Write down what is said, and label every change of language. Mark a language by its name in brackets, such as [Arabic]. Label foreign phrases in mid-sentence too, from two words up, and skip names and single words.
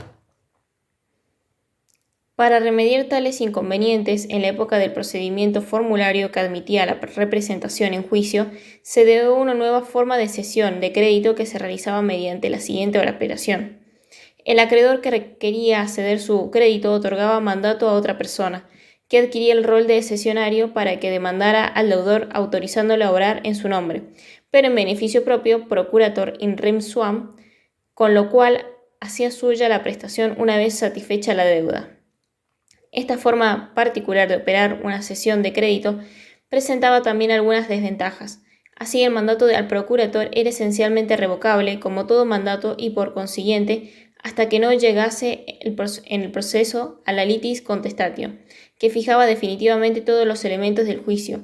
[Spanish] Para remediar tales inconvenientes, en la época del procedimiento formulario que admitía la representación en juicio, se dio una nueva forma de cesión de crédito que se realizaba mediante la siguiente operación. El acreedor que requería ceder su crédito otorgaba mandato a otra persona, que adquiría el rol de cesionario para que demandara al deudor autorizándole a obrar en su nombre, pero en beneficio propio, [Latin] procurator in rem suam, [Spanish] con lo cual hacía suya la prestación una vez satisfecha la deuda. Esta forma particular de operar una cesión de crédito presentaba también algunas desventajas. Así, el mandato al procurator era esencialmente revocable, como todo mandato, y por consiguiente, hasta que no llegase en el proceso a la [Latin] litis contestatio, [Spanish] que fijaba definitivamente todos los elementos del juicio.